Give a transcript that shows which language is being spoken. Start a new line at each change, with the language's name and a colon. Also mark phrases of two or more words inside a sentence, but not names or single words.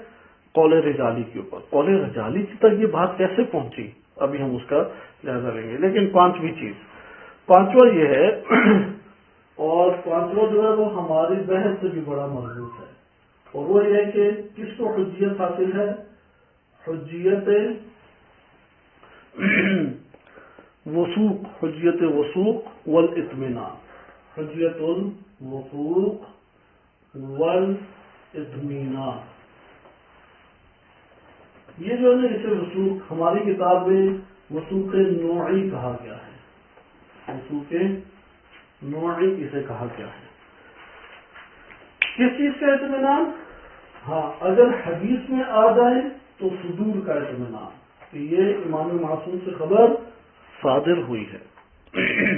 Urdu: قول رجالی کے اوپر. قول رجالی تک یہ بات کیسے پہنچی ابھی ہم اس کا جائزہ لیں گے. لیکن پانچواں یہ ہے، اور پانچواں جو ہے وہ ہماری بحث سے بھی بڑا مربوط ہے، اور وہ یہ ہے کہ کس کو حجیت حاصل ہے؟
Arabic: حجیت وثوق، حجیت وثوق والاطمینان. حجیت الوثوق والاطمینان،
Urdu: یہ جو ہے نا اسے وثوق ہماری کتاب میں وثوق نوعی کہا گیا ہے. وثوق نوعی اسے کہا گیا ہے. کس چیز کا اطمینان؟ ہاں، اگر حدیث میں آ جائے تو صدور کا اطمینان کہ یہ امام معصوم سے خبر صادر ہوئی ہے.